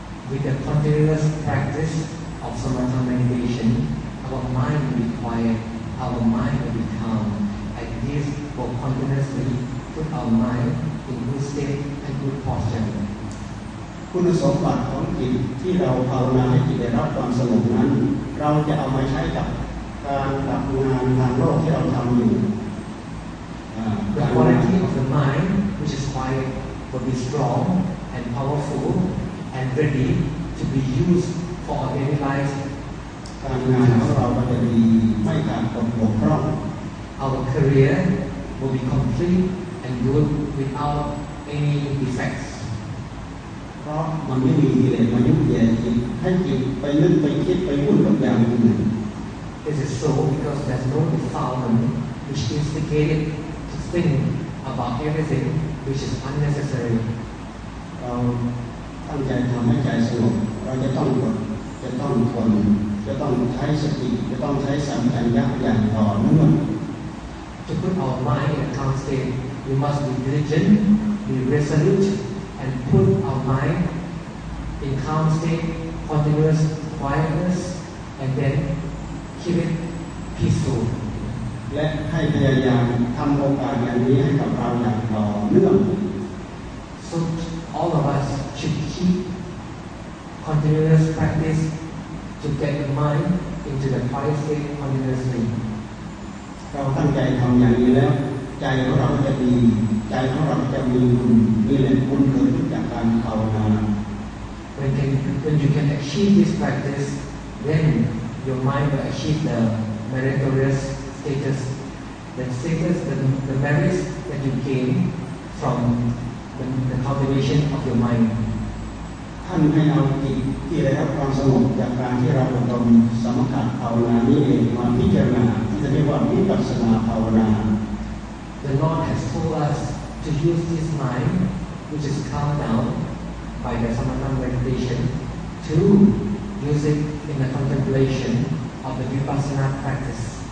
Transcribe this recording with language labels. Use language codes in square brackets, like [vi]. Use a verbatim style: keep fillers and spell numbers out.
[en] With the continuous practice of samatha meditation, our mind will be quiet, our mind will be calm, and this will continuously put our mind in good state and good posture. [th] คุณสมบัติของจิตที่เราภาวนาให้จิตได้รับความสงบนั้นเราจะเอามาใช้กับการทำงานทางโลกที่เราทำอยู่ [en] The quality of the mind, which is quiet, will be strong and powerful and ready to be used for our daily life. [th] การงานของเราจะดีไม่ขาดตกบกพร่อง [en] Our career will be complete and good without any defects. [th] เพราะมันไม่มีกิเลสมายุ่งแย่จิตให้จิตไปนึกไปคิดไปวุ่นกับอย่างอื่น [en] This is so because there's no defilement which instigated. Think about everything which is unnecessary. [th] เราตั้งใจทำให้ใจสงบเราจะต้องกดจะต้องทนจะต้องใช้สติจะต้องใช้สัมผัสอย่างต่อเนื่อง [en] To put our mind in a calm state, we must be diligent, be resolute, and put our mind in calm state, continuous quietness, and then keep it peaceful. [th] และให้พยายามทำโอกาสอย่างนี้ให้กับเราอย่างต่อเนื่อง [en] So all of us should keep continuous practice to get the mind into the quiet state continuously. [th] เราตั้งใจทำอย่างนี้แล้วใจของเราจะดีใจของเราจะมีบุญมีแรงบุญเกิดขึ้นจากการภาวนา [en] When can when you can achieve this practice, then your mind will achieve the meritorious. Status, the status, the, the merits that you gain from the, the cultivation of your mind. [th] ท่านให้เอาจิตที่ได้รับความสงบจากการที่เราอบรมสมถะภาวนานี้เองมาพิจารณาที่จะเรียกว่าวิปัสสนาภาวนา [en] The Lord has told us to use this mind, which is calmed down by the samatha meditation, to use it in the contemplation of the vipassana practice.